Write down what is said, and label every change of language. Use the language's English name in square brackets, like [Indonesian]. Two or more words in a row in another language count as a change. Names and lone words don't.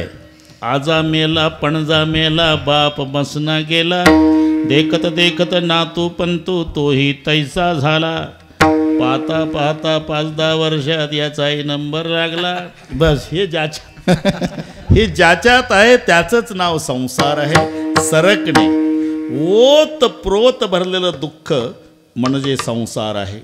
[Marathi] आजा मेला पणजा मेला बाप बसना गेला. देखत देखत नातू पंतू तोही तैसा झाला. पाहता पाहता 5-10 वर्षात याचाही नंबर लागला. बस हे हे ज्याच्यात आहे त्याचंच नाव संसार आहे. सरकणे, ओत प्रोत भरलेलं दुःख म्हणजे संसार आहे.